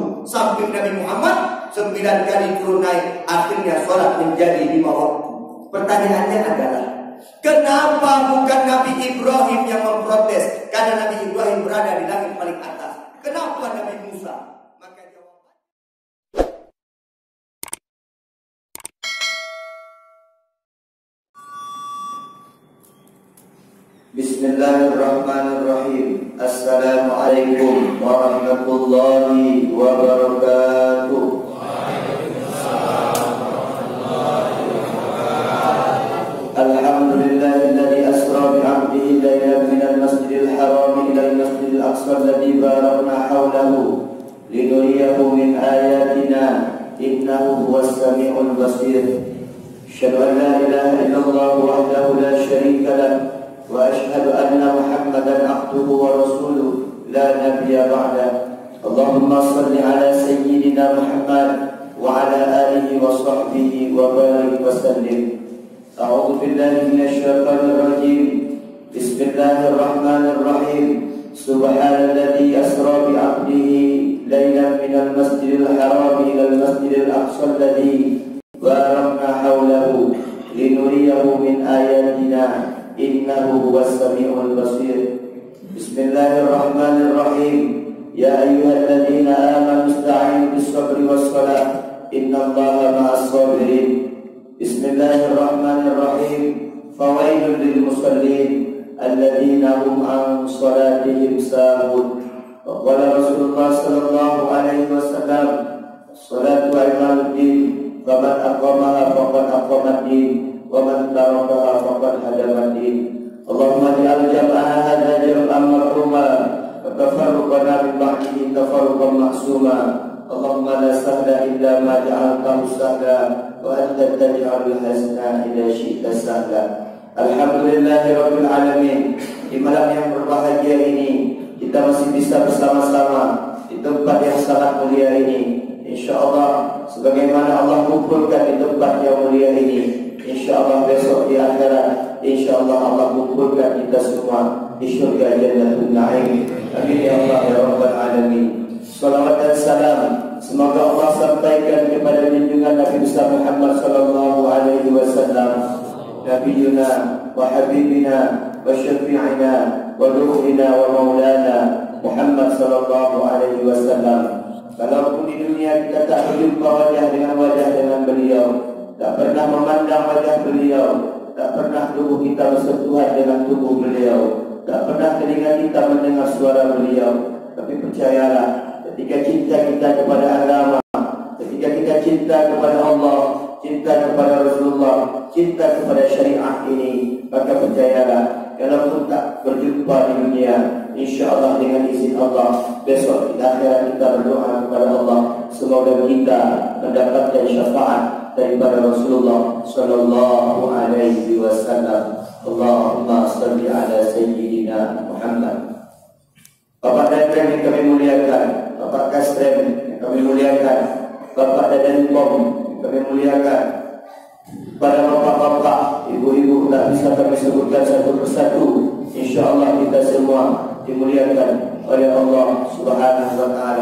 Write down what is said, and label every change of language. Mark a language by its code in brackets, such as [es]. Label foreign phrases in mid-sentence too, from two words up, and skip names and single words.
[id] Sampai Nabi Muhammad 9 kali turun naik, akhirnya solat menjadi 5 waktu. Pertanyaannya adalah, kenapa bukan Nabi Ibrahim yang memprotes? Karena Nabi Ibrahim berada di langit paling atas. Kenapa Nabi Musa? Maka jawaban, [ar] بسم الله الرحمن الرحيم. السلام عليكم ورحمة الله وبركاته. الحمد لله الذي أسرى بعبده ليلا من المسجد الحرام إلى المسجد الأقصى الذي باركنا حوله لنريه من آياتنا إنه هو السميع البصير. أشهد أن لا إله إلا الله وحده لا شريك له وأشهد أن محمدا عبده ورسوله لا نبي بعده. اللهم صل على سيدنا محمد وعلى آله وصحبه وبارك وسلم. أعوذ بالله من الشيطان الرجيم. بسم الله الرحمن الرحيم. سبحان الذي أسرى بعبده ليلا من المسجد الحرام إلى المسجد الأقصى الذي باركنا حوله لنريه من آياتنا إنه هو السميع البصير. بسم الله الرحمن الرحيم. يا أيها الذين آمنوا استعينوا بالصبر والصلاة إن الله مع الصابرين. بسم الله الرحمن الرحيم. فويل للمصلين الذين هم عن صلاتهم ساهون. وقال رسول الله صلى الله عليه وسلم، الصلاة عماد الدين، فمن أقامها فقد أقام الدين، ومن تركها فقد هدم الدين. اللهم اجعل جمعنا هذا جمعا مرحوما وتفرقنا من بعده تفرقا معصوما. اللهم لا سهل إلا ما جعلته سهلا وأنت تجعل الحزن إذا شئت سهلا. الحمد لله رب العالمين. [id] Di malam yang berbahagia ini kita masih bisa bersama-sama di tempat yang sangat mulia ini. Insyaallah sebagaimana Allah kumpulkan di tempat yang mulia ini, insyaallah besok di akhirat insyaallah Allah kumpulkan kita semua di syurga [ar] جنة النعيم. آمين يا الله يا رب العالمين. [id] Salawat dan salam semoga Allah sampaikan kepada junjungan Nabi besar Muhammad [ar] صلى الله عليه وسلم، نبينا وحبيبنا وشفيعنا وروحنا ومولانا محمد صلى الله عليه وسلم. [id] Kalaupun di dunia kita tak berjumpa wajah dengan beliau, tak pernah memandang wajah beliau, tak pernah tubuh kita bersentuhan dengan tubuh beliau, tak pernah telinga kita mendengar suara beliau, tapi percayalah, ketika cinta kita kepada agama, ketika kita cinta kepada Allah, cinta kepada Rasulullah, cinta kepada syariat ini, maka percayalah, kalaupun tak berjumpa di dunia, insyaallah dengan izin Allah besok di akhirat kita berdoa kepada Allah semoga kita mendapatkan syafaat daripada Rasulullah [ar] صلى الله عليه وسلم. اللهم صل على سيدنا محمد. [id] Bapak dan Ibu yang kami muliakan, Bapak Kasrem yang kami muliakan, Bapak dan Ibu yang kami muliakan, para bapak-bapak, ibu-ibu tak bisa kami sebutkan satu persatu. InsyaAllah kita semua dimuliakan oleh Allah [ar] سبحانه وتعالى.